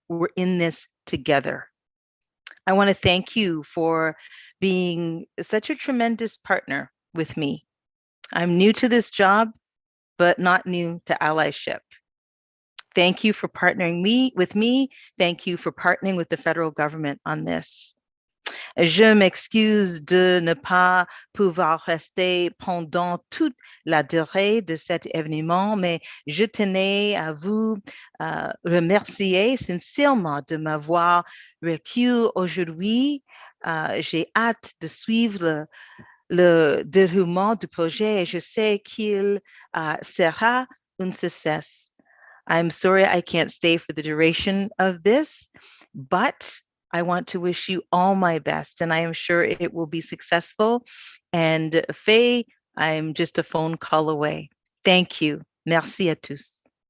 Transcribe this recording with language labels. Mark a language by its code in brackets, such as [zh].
[en] We're in this together. I want to thank you for being such a tremendous partner with me. I'm new to this job, but not new to allyship. Thank you for partnering with me. Thank you for partnering with the federal government on this. [fr] Je m'excuse de ne pas pouvoir rester pendant toute la durée de cet événement, mais je tenais à vous remercier sincèrement de m'avoir reçu aujourd'hui. J'ai hâte de suivre le déroulement du projet et je sais qu'il sera un succès. [en] I'm sorry I can't stay for the duration of this, but I want to wish you all my best, and I am sure it will be successful. And Faye, I'm just a phone call away. Thank you. [fr] Merci à tous.